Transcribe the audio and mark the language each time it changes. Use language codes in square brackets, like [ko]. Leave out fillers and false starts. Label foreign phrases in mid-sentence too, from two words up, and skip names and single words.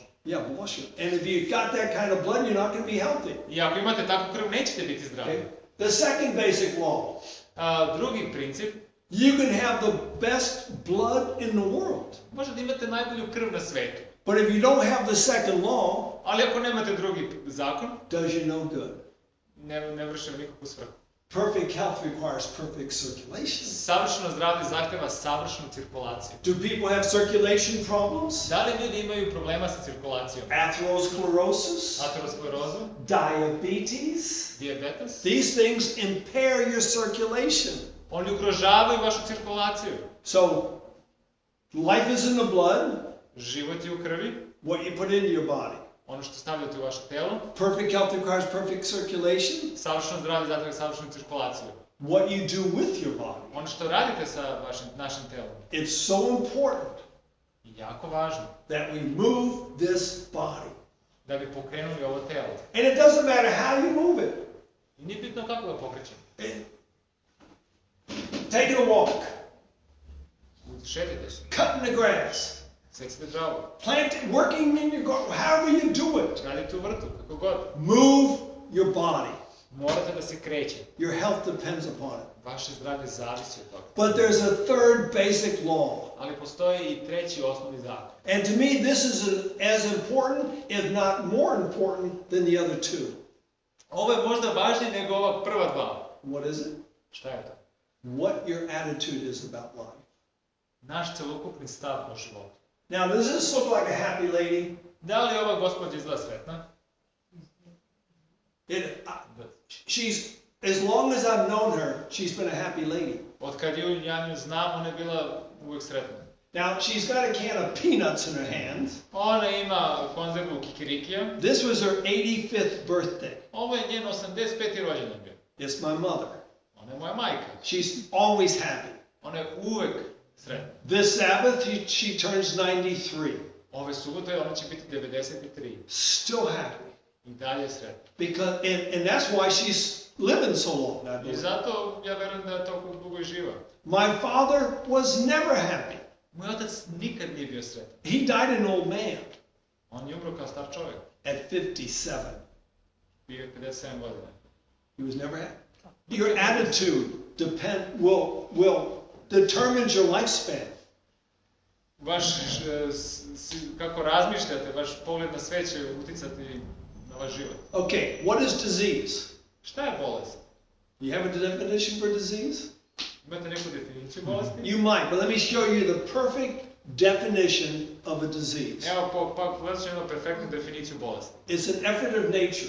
[en] Yeah, bullshit. And if you got that kind of blood, you're not going to be healthy. [sr] I ako imate takvu krv, nećete biti zdravi. [en] Okay? The second basic law, [sr] Drugi princip, [en] you can have the best blood in the world. [sr] možete imate najbolju krv na svetu. [en] But if you don't have the second law, [sr] Ali ako nemate drugi zakon, [en] does you no good. [sr] ne vrše nikakvu svrhu. [en] Perfect health requires perfect circulation. [sr] Savršeno zdravlje zahteva savršenu cirkulaciju. [en] Do people have circulation problems? [sr] Da li ljudi imaju problema sa cirkulacijom? [en] Atherosclerosis? [sr] Aterosklerozu, [en] Diabetes? [sr] dijabetes? [en] These things impair your circulation. [sr] Oni ugrožavaju vašu cirkulaciju. [en] So, life is in the blood, [sr] Život je u krvi, [en] what you put into your body. [sr] ono što stavljate u vaše telo. [en] Perfect health requires perfect circulation. [sr] Savršeno zdravlje zahteva savršenu cirkulaciju. [en] What you do with your body. [sr] Ono što radite sa našim telom [en] It's so important [sr] je jako važno [en] that we move this body. [sr] da bi pokrenuli ovo telo. [en] And it doesn't matter how you move it. [sr] I nije bitno kako ga pokrećemo. [en] Taking a walk, [sr] Šetite se, [en] cutting the grass, [sr] secite travu, [en] planting, working in your garden, however you do it. [sr] radite u vrtu, kako god. [en] Move your body. [sr] Morate da se krećete. [en] Your health depends upon it. [sr] Vaše zdravlje zavisi od toga. [en] But there's a third basic law. [sr] Ali postoji i treći osnovni zakon. [en] And to me, this is as important, if not more important, than the other two. [sr] Ovo je možda važnije nego ova prva dva. [en] What is it? [sr] Šta je to? [en] What your attitude is about life. [sr] naš celokupni stav o životu. [en] Now, does this look like a happy lady? [sr] Da li ova gospođa izgleda sretna? [en] She's, as long as I've known her, she's been a happy lady. [sr] Od kad ja nju znam, ona je bila uvek sretna. [en] Now, she's got a can of peanuts in her hand. [sr] Ona ima konzervu kikirikija. [en] This was her 85th birthday. [sr] Ovo je njen 85. rođendan bio. [en] It's my mother. [sr] Ona je moja majka. [en] She's always happy. [sr] Ona je uvek sretna. [en] This Sabbath, she turns 93. [sr] Ove subote ona će biti 93. [en] Still happy. [sr] I dalje je sretna. [en] Because, and that's why she's living so long, I [sr] I [en] believe. [sr] zato ja verujem da je toliko dugo i živa. [en] My father was never happy. [sr] Moj otac nikad nije bio sretan. [en] He died an old man [sr] On je umro kao star čovjek. [en] at 57. [sr] Bio je 57 godina. [en] He was never happy. Your attitude will determine your lifespan. [sr] Kako razmišljate, vaš pogled na sve će uticati na vaš život. [en] Okay, what is disease? [sr] Šta je bolest? [en] You have a definition for disease? [sr] Imate neku definiciju bolesti? [en] You might, but let me show you the perfect definition of a disease. [sr] Evo, pogledat ćemo perfektnu definiciju bolesti. [en] It's an effort of nature